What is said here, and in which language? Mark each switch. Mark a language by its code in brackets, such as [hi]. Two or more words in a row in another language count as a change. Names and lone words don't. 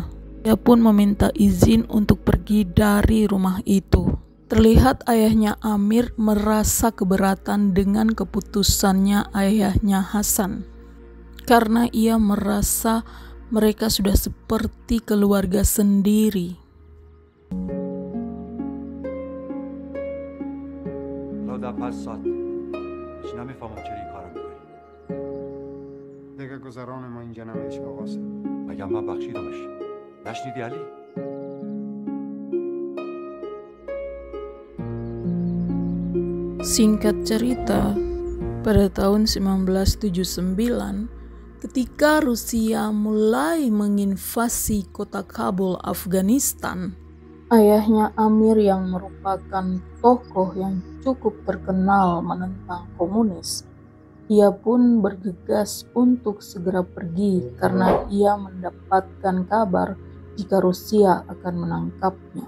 [id] Ia pun meminta izin untuk pergi dari rumah itu. Terlihat ayahnya Amir merasa keberatan dengan keputusannya ayahnya Hasan, karena ia merasa mereka sudah seperti keluarga sendiri. [fa] در 5 ساعت اینا میفهمم چرا این کارو میکنی. دیگه گذران ما اینجا نمیشه آقا. مگه من بخشیدمش؟ نشنیدی علی؟ [id] Singkat cerita, pada tahun 1979, ketika Rusia mulai menginvasi kota Kabul, Afghanistan, ayahnya Amir yang merupakan tokoh yang cukup terkenal menentang komunis, ia pun bergegas untuk segera pergi karena ia mendapatkan kabar jika Rusia akan menangkapnya.